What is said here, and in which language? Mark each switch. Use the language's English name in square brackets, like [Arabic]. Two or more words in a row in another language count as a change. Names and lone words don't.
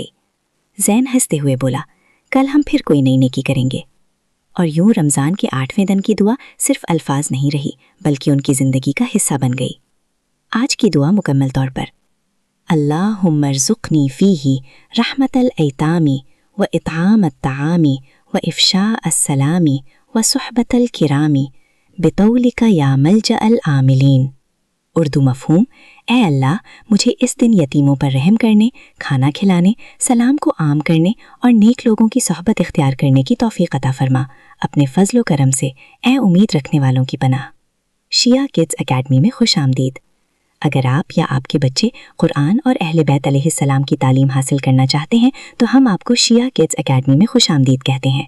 [Urdu] زین ہنستے ہوئے بولا، کل ہم پھر کوئی نئی نیکی کریں گے۔ اور یوں رمضان کے 8ویں دن کی دعا صرف الفاظ نہیں رہی، بلکہ ان کی زندگی کا حصہ بن گئی۔ آج کی دعا مکمل طور پر، [Arabic] اللہم ارزقنی فیہ رحمت الایتامی و اطعام الطعامی و افشاء السلامی و صحبت الکرامی بطولک یا ملجأ العاملین۔ [Urdu] اردو مفہوم، اے اللہ، مجھے اس دن یتیموں پر رحم کرنے، کھانا کھلانے، سلام کو عام کرنے اور نیک لوگوں کی صحبت اختیار کرنے کی توفیق عطا فرما، اپنے فضل و کرم سے، اے امید رکھنے والوں کی پناہ۔ شیعہ کڈز اکیڈمی میں خوش آمدید۔ اگر آپ یا آپ کے بچے قرآن اور اہل بیت علیہ السلام کی تعلیم حاصل کرنا چاہتے ہیں تو ہم آپ کو شیعہ کڈز اکیڈمی میں خوش آمدید کہتے ہیں۔